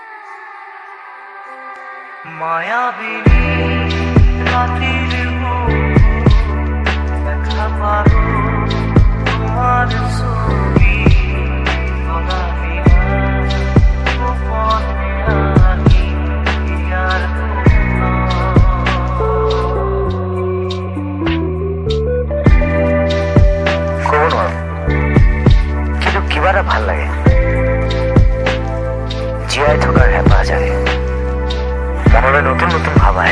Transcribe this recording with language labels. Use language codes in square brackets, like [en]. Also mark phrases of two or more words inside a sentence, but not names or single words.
[bn] মায়াবিনী রাতের দেখা পাবো তোমার ছবি গোলাপি গোপনে রাখি আর [as] ক'ব নোৱাৰো, কিন্তু কিবা এটা ভাল লাগে, জীয়াই থকাৰ হেঁপাহ জাগে, মনলৈ নতুন নতুন ভাৱ আহে।